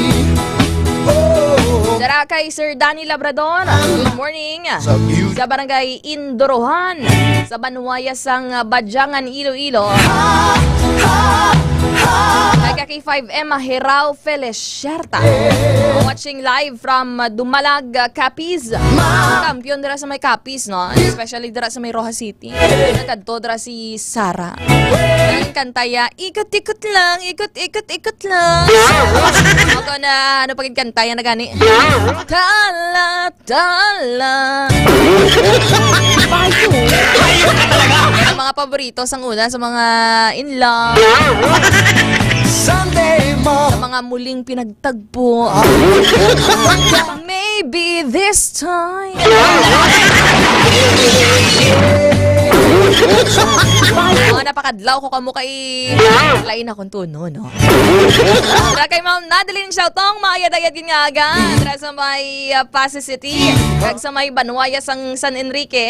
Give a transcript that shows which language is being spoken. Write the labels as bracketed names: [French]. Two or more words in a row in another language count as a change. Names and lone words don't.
[Hiligaynon] Dara kay Sir Danny Labrador. [English] Good morning. [Hiligaynon] Sa barangay Indorohan, sa Banuaya sang Badyangan, Iloilo. Kay Kaki5 Emma Herao Feliciarta. [English] Watching live from Dumalag, Capiz. [Hiligaynon] Kampiyon dira sa may Capiz, no? Especially dira sa may Rojas City. Nagkadto dira si Sara. Ang kantaya, [Filipino] ikot-ikot lang, ikot-ikot-ikot lang. [Hiligaynon] Ako na, ano pagin kantaya na gani? Tala, tala. Ang mga paborito sang una sa mga in love. [Filipino] Sa mga muling pinagtagpo. [English] Maybe this time. [Hiligaynon] Napakadlaw ko kamo kay lain akong tuno, no? Dara kay Ma'am Nadeline Xiaotong, maayad-ayad yun nga aga. Dara sa may Pasay City, kag sa may Banuaya sang San Enrique.